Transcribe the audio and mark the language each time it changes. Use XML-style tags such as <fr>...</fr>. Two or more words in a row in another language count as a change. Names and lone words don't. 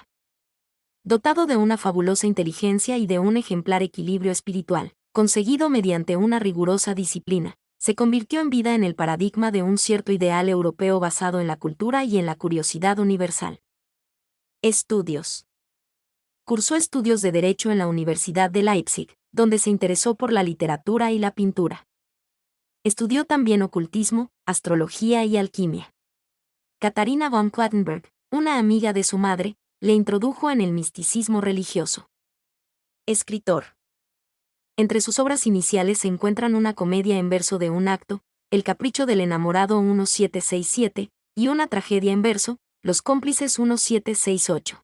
<es>Dotado de una fabulosa inteligencia y de un ejemplar equilibrio espiritual, conseguido mediante una rigurosa disciplina, se convirtió en vida en el paradigma de un cierto ideal europeo basado en la cultura y en la curiosidad universal. Estudios. Cursó estudios de Derecho en la Universidad de Leipzig, donde se interesó por la literatura y la pintura. Estudió también ocultismo, astrología y alquimia. Katharina von Plattenberg, una amiga de su madre, le introdujo en el misticismo religioso. Escritor. Entre sus obras iniciales se encuentran una comedia en verso de un acto, El capricho del enamorado 1767, y una tragedia en verso, Los cómplices 1768.</es>